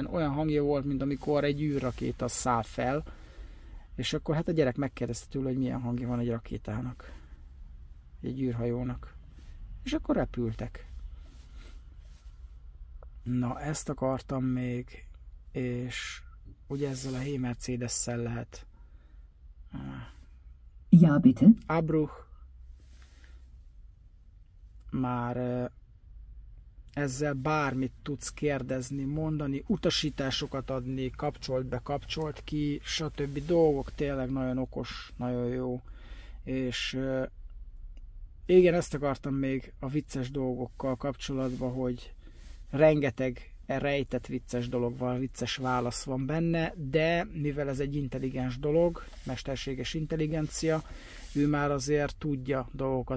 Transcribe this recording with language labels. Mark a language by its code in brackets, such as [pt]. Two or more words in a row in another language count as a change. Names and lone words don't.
[hu] Olyan hangja volt, mint amikor egy űrrakéta száll fel, és akkor hát a gyerek megkérdezte tőle, hogy milyen hangja van egy rakétának, egy űrhajónak. És akkor repültek. Na, ezt akartam még, és ugye ezzel a Hey Mercedes-szel lehet. [de] Ja, bitte. Abbruch. [hu] Már ezzel bármit tudsz kérdezni, mondani, utasításokat adni, kapcsolt be, kapcsolt ki, stb. Dolgok, tényleg nagyon okos, nagyon jó. És igen, ezt akartam még a vicces dolgokkal kapcsolatban, hogy rengeteg rejtett vicces dolog van, vicces válasz van benne, de mivel ez egy intelligens dolog, mesterséges intelligencia, ő már azért tudja dolgokat.